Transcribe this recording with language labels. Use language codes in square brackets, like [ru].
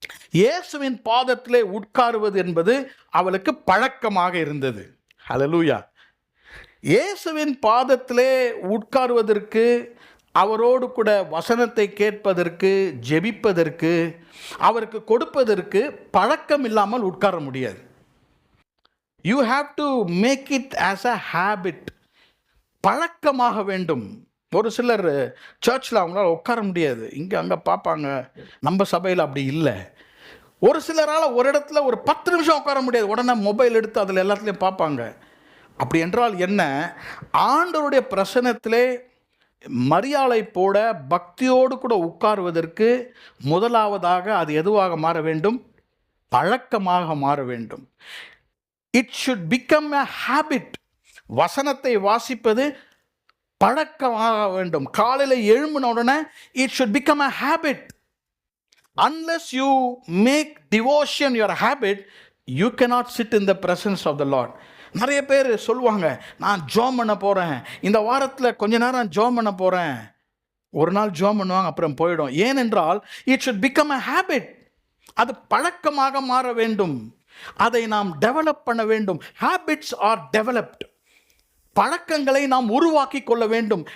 [ta] இயேசுவின் பாதத்திலே உட்காருவது என்பது அவளுக்கு பழக்கமாக இருந்தது. ஹல்லேலூயா. இயேசுவின் பாதத்திலே உட்காருவதற்கு, அவரோடு கூட வசனத்தை கேட்பதற்கு, ஜெபிப்பதற்கு, அவருக்கு கொடுப்பதற்கு பழக்கம் இல்லாமல் உட்கார முடியாது. [en] You have to make it as a habit. [ta] பழக்கமாக வேண்டும். ஒரு சிலர் சர்ச்சில் அவங்களால உட்கார முடியாது, இங்கே அங்கே பார்ப்பாங்க. நம்ம சபையில் அப்படி இல்லை. ஒரு சிலரால் ஒரு இடத்துல ஒரு 10 நிமிஷம் உட்கார முடியாது, உடனே மொபைல் எடுத்து அதில் எல்லாத்துலேயும் பார்ப்பாங்க. அப்படி என்றால் என்ன? ஆண்டவருடைய பிரசன்னத்திலே மரியாளை போல பக்தியோடு கூட உட்காருவதற்கு முதலாவதாக அது எதுவாக மாற வேண்டும்? பழக்கமாக மாற வேண்டும். [en] It should become a habit. [ta] வசனத்தை வாசிப்பது பழக்கமாக வேண்டும். காலையில் எழும்பின உடனே [en] It should become a habit. Unless you make devotion your habit, you cannot sit in the presence of the Lord. [ta] நிறைய பேர் சொல்லுவாங்க, நான் ஜோம் பண்ண போகிறேன், இந்த வாரத்தில் கொஞ்ச நேரம் ஜோம் பண்ண போகிறேன். ஒரு நாள் ஜோம் பண்ணுவாங்க, அப்புறம் போயிடும். ஏனென்றால் [en] It should become a habit. [ta] அது பழக்கமாக மாற வேண்டும். அதை நாம் டெவலப் பண்ண வேண்டும். [en] Habits are developed. [ta] பழக்கங்களை நாம் உருவாக்கி கொள்ள வேண்டும்.